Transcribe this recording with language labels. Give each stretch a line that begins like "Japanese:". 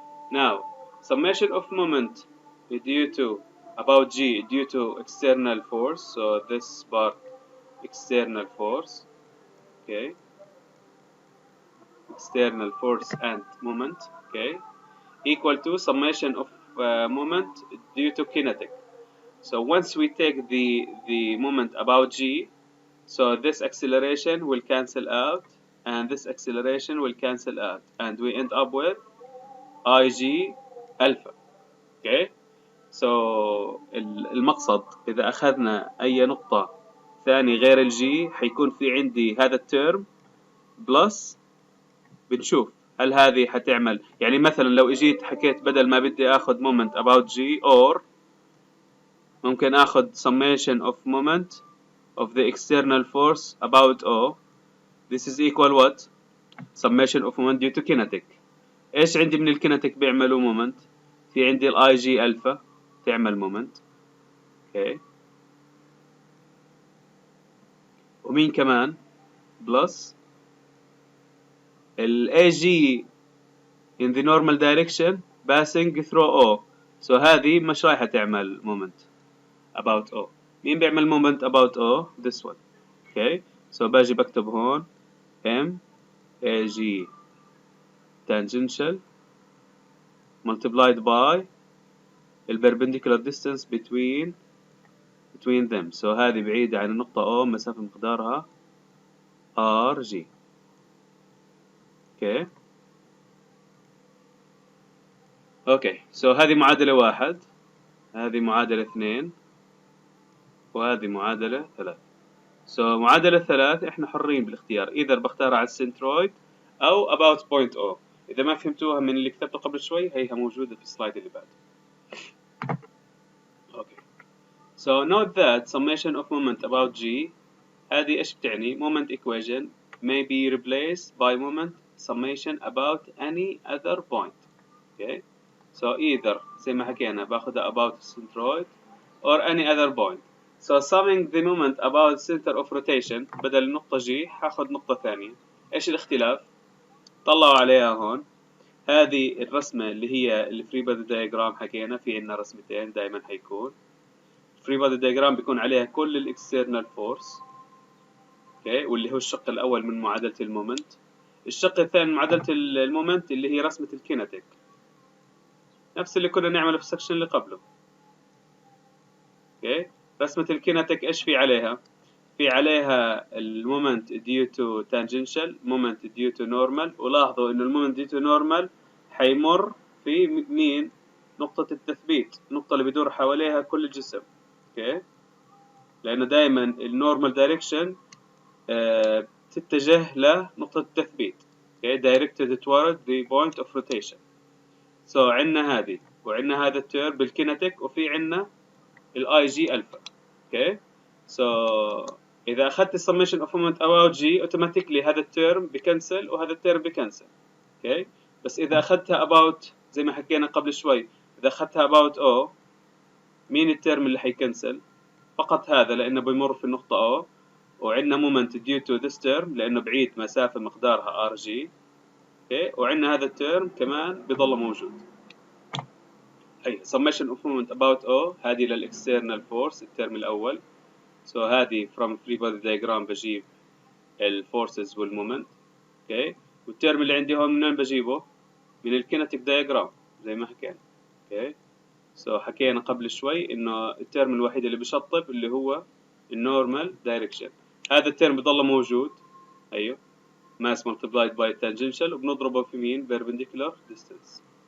English: Now, summation of moment due to about G due to external force, so this part external force, okay, external force and moment, okay, equal to summation of moment due to kinetic. So once we take the moment about G, so this acceleration will cancel out, and this acceleration will cancel out, and we end up with Ig alpha.
Arabic: Okay, so المقصد إذا أخذنا أي نقطة ثاني غير الجي حيكون في عندي هذا الترم بلس، بنشوف هل هذه حتعمل، يعني مثلا لو اجيت حكيت بدل ما بدي اخذ
English: moment about G or
Arabic: ممكن اخذ summation of moment of the external force about O.
English: This is equal what? Summation of moment due to kinetic.
Arabic: ايش عندي من الكينيتيك بيعملوا moment؟ في عندي الاي جي الفا تعمل moment. اوكي، ومين كمان؟ بلس ال
English: AG in the normal direction passing through O.
Arabic: So هذه مش رايحة تعمل
English: moment about O.
Arabic: مين بيعمل
English: moment about O؟ this one. Okay, so
Arabic: باجي بكتب هون
English: M AG tangential multiplied by perpendicular distance between them.
Arabic: So هذه بعيدة عن النقطة O، مسافة مقدارها RG. اوكي سو هذه معادلة 1، هذه معادلة 2، وهذه معادلة 3. سو معادلة 3 احنا حرين بالاختيار، اذا بختارها على السنترويد او about point O. اذا ما فهمتوها من اللي كتبته قبل شوي هيها موجودة في السلايد اللي بعده.
English: okay so note that summation of moment about G
Arabic: هذه ايش بتعني؟
English: moment equation may be replaced by moment summation about any other point. okay so either
Arabic: زي ما حكينا باخذها
English: about centroid or any other point. so summing the moment about center of rotation
Arabic: بدل النقطة G حاخذ نقطة ثانية. ايش الاختلاف؟ طلعوا عليها هون هذه الرسمة اللي هي الفري بادي دايجرام، حكينا في عندنا رسمتين دائما حيكون فري بادي دايجرام بيكون عليها كل الاكسترنال فورس واللي هو الشق الاول من معادلة المومنت. الشق الثاني من معادلة المومنت اللي هي رسمة الكينيتيك، نفس اللي كنا نعمله في السكشن اللي قبله. رسمة الكينيتيك ايش في عليها؟ في عليها المومنت
English: due to tangential،
Arabic: مومنت
English: due to normal،
Arabic: ولاحظوا انه المومنت due to normal حيمر في مين؟ نقطة التثبيت، النقطة اللي بيدور حواليها كل الجسم. لأنه دائما النورمال دايركشن تتجه لنقطة التثبيت.
English: directed toward the point of rotation.
Arabic: so عندنا هذه وعندنا هذا التيرم بالكينيتيك، وفي عندنا الاي جي الفا. so إذا أخذت السميشن
English: of moment about G automatically
Arabic: هذا التيرم بكنسل وهذا التيرم بكنسل. بس إذا أخذتها about زي ما حكينا قبل شوي، إذا أخذتها about O مين التيرم اللي حيكنسل؟ فقط هذا لأنه بيمر في النقطة O، وعندنا
English: moment due to this term
Arabic: لأنه بعيد مسافة مقدارها RG. وعندنا هذا التيرم كمان بيضل موجود. أي
English: summation of moment about O
Arabic: هذه للإكسترنال فورس التيرم الأول.
English: so هذه from free body diagram
Arabic: بجيب الفورسز والمومنت. والتيرم اللي عندي هون منين بجيبه؟ من الكينيتيك دايجرام زي ما حكينا. so حكينا قبل شوي إنه التيرم الوحيد اللي بشطب اللي هو النورمال دايركشن. هذا التيرم بضل موجود، أيوه
English: mass multiplied by tangential،
Arabic: وبنضربه في مين؟
English: perpendicular distance.